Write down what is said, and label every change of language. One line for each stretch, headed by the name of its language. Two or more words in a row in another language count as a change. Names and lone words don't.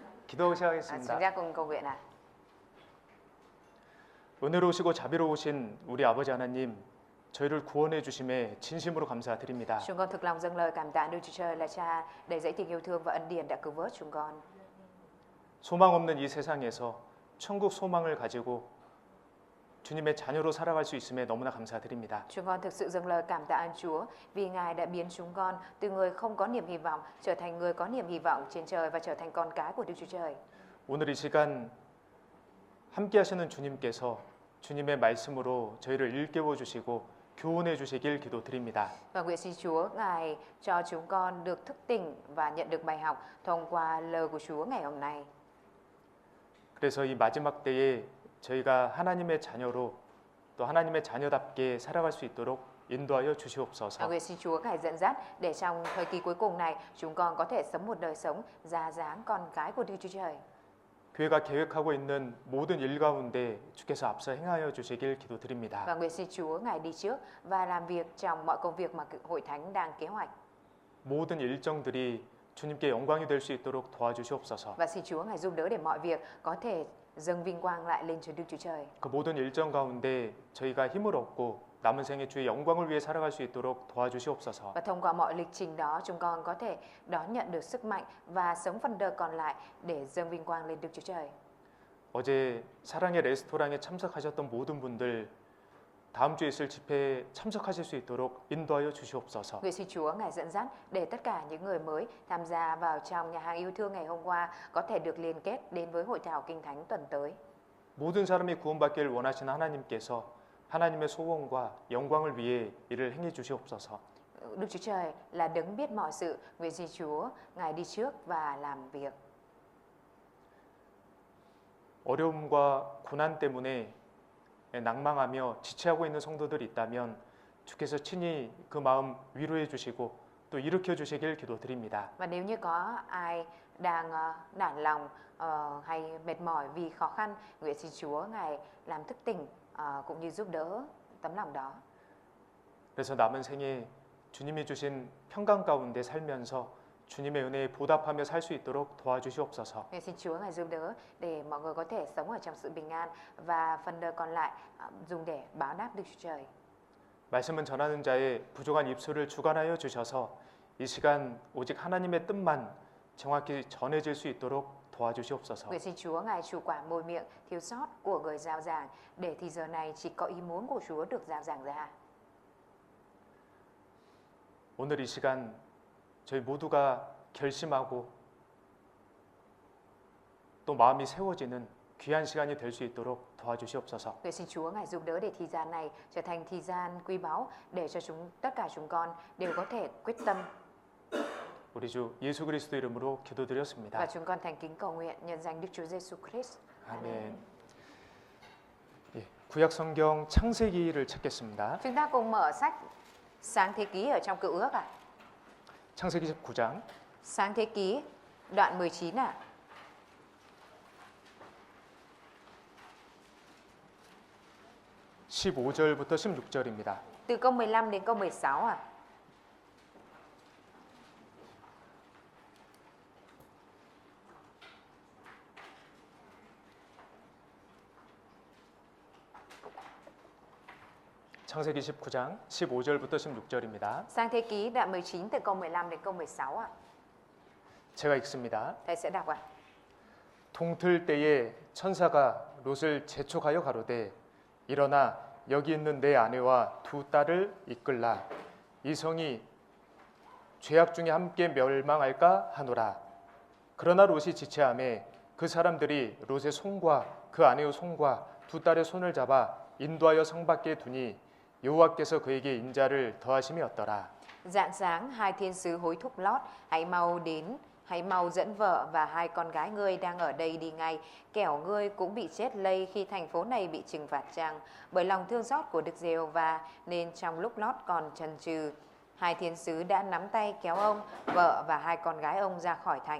Korean: 기도
Vietnamese: Chúng
Korean: 시작하겠습니다.
Vietnamese: ta cùng cầu nguyện ạ.
Korean: 은혜로우시고 자비로우신 우리 아버지 하나님, 저희를 구원해 주심에 진심으로 감사드립니다.
Vietnamese: Chúng con thực lòng dâng lời cảm tạ Đức Chúa Trời là Cha đầy dẫy tình yêu thương và ân điển đã cứu vớt chúng con.
Korean: 소망 없는 이 세상에서 천국 소망을 가지고 주님의 자녀로 살아갈 수 있음에 너무나 감사드립니다.
Vietnamese: Chúng con thực sự dâng lời cảm tạ ơn Chúa vì Ngài đã biến chúng con từ người không có niềm hy vọng trở thành người có niềm hy vọng trên trời và trở thành con cái của Đức Chúa Trời.
Korean: 오늘 이 시간 함께 하시는 주님께서 주님의 말씀으로 저희를 일깨워 주시고 교훈해 주시길 기도드립니다.
Vietnamese: Và nguyện xin Chúa Ngài cho chúng con được thức tỉnh và nhận được bài học thông qua lời của Chúa ngày hôm nay.
Korean: 그래서 이 마지막 때에 저희가 하나님의 자녀로 또 하나님의 자녀답게 살아갈 수 있도록 인도하여
Vietnamese: Và
Korean: 주시옵소서.
Vietnamese: nguyện xin Chúa Ngài dẫn dắt để trong thời kỳ cuối cùng này chúng con có thể sống một đời sống ra dáng con cái của Đức Chúa Trời.
Korean: 교회가 계획하고 있는 모든 일 가운데 주께서 앞서 행하여 주시길 기도드립니다.
Vietnamese: Và nguyện xin Chúa Ngài đi trước và làm việc trong mọi công việc mà hội thánh đang kế hoạch.
Korean: 모든 일정들이 주님께 영광이 될 수 있도록 도와주시옵소서.
Vietnamese: Và xin Chúa Ngài giúp đỡ để mọi việc có thể dâng vinh quang lại lên cho Đức Chúa Trời.
Korean: 그 모든 일정 가운데 저희가 힘을 얻고 남은 생에 주의 영광을 위해 살아갈 수 있도록 도와주시옵소서.
Vietnamese: Và thông qua mọi lịch trình đó chúng con có thể đón nhận được sức mạnh và sống phần đời còn lại để dâng vinh quang lên Đức Chúa Trời.
Korean: 어제 사랑의 레스토랑에 참석하셨던 모든 분들 다음 주에 있을 집회에 참석하실 수 있도록 인도하여 주시옵소서.
Vietnamese: Nguyện xin Chúa Ngài dẫn dắt để tất cả những người mới tham gia vào trong nhà hàng yêu thương ngày hôm qua có thể được liên kết đến với hội thảo Kinh Thánh tuần tới.
Korean: 모든 사람이 구원받기를 원하시는 하나님께서 하나님의 소원과 영광을 위해 일을 행해 주시옵소서.
Vietnamese: Đức Chúa Trời là đấng biết mọi sự. Nguyện xin Chúa Ngài đi trước và làm việc.
Korean: 어려움과 고난 때문에 낭망하며 지체하고 있는 성도들이 있다면 주께서 친히 그 마음 위로해 주시고 또 일으켜 주시길 기도드립니다.
Vietnamese: Và nếu như có ai đang nản lòng hay mệt mỏi vì khó khăn, nguyện xin Chúa Ngài làm thức tỉnh cũng như giúp đỡ tấm lòng đó.
Korean: 그래서 남은 생에 주님이 주신 평강 가운데 살면서 주님의 은혜에 보답하며 살 수 있도록 도와주시옵소서.
Vietnamese: Nguyện xin Chúa Ngài giúp đỡ để mọi người có thể sống ở trong sự bình an và phần đời còn lại dùng để báo đáp Đức Chúa Trời.
Korean: 말씀은 전하는 자의 부족한 입술을 주관하여 주셔서 이 시간 오직 하나님의 뜻만 정확히 전해질 수 있도록 도와주시옵소서.
Vietnamese: Nguyện xin Chúa Ngài chủ quản môi miệng thiếu sót của người giao giảng để thì giờ này chỉ có ý muốn của Chúa được giao giảng ra.
Korean: 오늘 이 시간 저희 모두가 결심하고 또 마음이 세워지는 귀한 시간이 될 수 있도록 도와주시옵소서.
Vietnamese: Nguyện xin Chúa Ngài giúp đỡ để thì gian này trở thành thì gian quý báu để cho tất cả chúng con đều có thể quyết tâm.
Korean: 우리 주 예수 그리스도 이름으로 기도드렸습니다.
Vietnamese: Và chúng con thành kính cầu nguyện nhân danh Đức Chúa Giêsu Christ.
Korean: 아멘. 예, 구약 성경 창세기를 찾겠습니다.
Vietnamese: Chúng ta cùng mở sách Sáng Thế Ký ở trong Cựu Ước ạ.
Korean: 창세기 19장
Vietnamese: Sáng Thế Ký đoạn 19 ạ.
Korean: 십 15절부터 16절입니다.
Vietnamese: Từ câu 15 đến câu 16 ạ.
Korean: 창세기 19장 15절부터 16절입니다.
Vietnamese: Sáng Thế Ký đoạn 19 từ câu 15 đến câu 16 ạ.
Korean: 제가 읽습니다.
Vietnamese: Thầy sẽ đọc ạ.
Korean: 동틀 때에 천사가 롯을 재촉하여 가로되 일어나 여기 있는 내 아내와 두 딸을 이끌라 이 성이 죄악 중에 함께 멸망할까 하노라. 그러나 롯이 지체하매 그 사람들이 롯의 손과 그 아내의 손과 두 딸의 손을 잡아 인도하여 성 밖에 두니 여호와께서 그에게 인자를 더하심이 없더라.
Vietnamese: Rạng sáng hai thiên sứ hối thúc Lót, hãy mau dẫn vợ và hai con gái ngươi đang ở đây đi ngay, kẻo ngươi cũng bị chết lây khi thành phố này bị trừng phạt chăng. Bởi lòng thương xót của Đức Giê-hô-va nên trong lúc Lót còn chần chừ, hai thiên sứ đã nắm tay kéo ông, vợ và hai con gái ông ra khỏi thành.